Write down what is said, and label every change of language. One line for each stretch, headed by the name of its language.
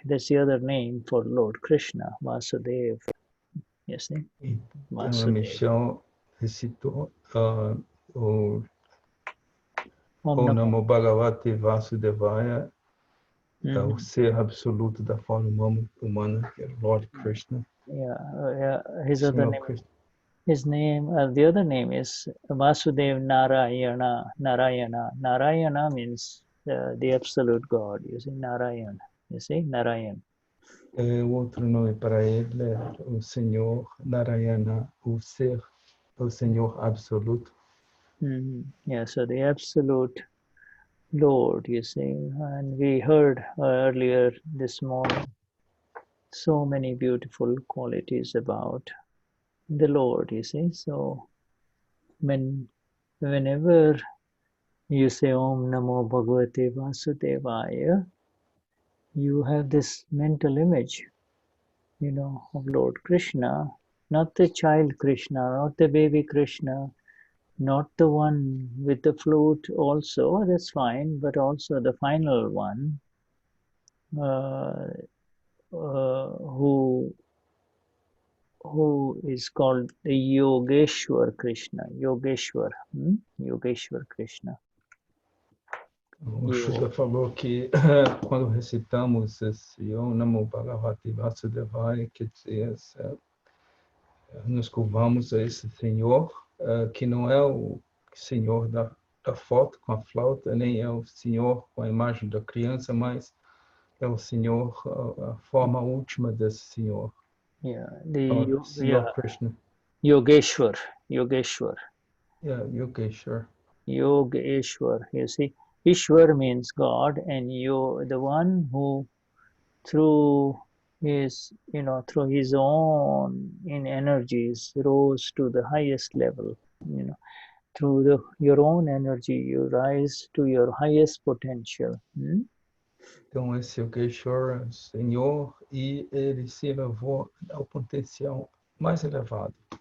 English: That's the other name for Lord Krishna, Vasudev. You see?
Portuguese: Então a Michelle recitou o
Sanskrit: Om Namo Bhagavate Vasudevaya,
Portuguese: o ser absoluto da forma humana, que é Lord Krishna.
English: Yeah, his other name. His name, the other name is Vasudev Narayana. Narayana means the absolute God. You see, Narayan. You see, Narayan.
Portuguese: O outro nome para ele é o Senhor Narayana, o Senhor absoluto.
English: Yeah, so the absolute Lord, you see. And we heard earlier this morning so many beautiful qualities about the Lord, you see. So whenever you say
Sanskrit: Om Namo Bhagavate Vasudevaya,
English: you have this mental image, of Lord Krishna, not the child Krishna, not the baby Krishna, not the one with the flute also, that's fine, but also the final one, who is called the Yogeshwar Krishna, Yogeshwar Krishna.
Portuguese: O Shuddha falou que quando recitamos esse
Sanskrit: Om Namo Bhagavate Vasudevaya,
Portuguese: quer dizer, nos curvamos a esse Senhor, que não é o Senhor da foto com a flauta, nem é o Senhor com a imagem da criança, mas é o Senhor, a forma última desse Senhor.
English: Yeah,
Portuguese: Senhor Krishna.
English: Yogeshwar. Yeah, Yogeshwar. Yogeshwar, you see. Ishwar means God, and the one who through his own energies rose to the highest level. Through your own energy, you rise to your highest potential.
Portuguese: Então, esse Yogeshwar é o Senhor, e ele se elevou ao potencial mais elevado.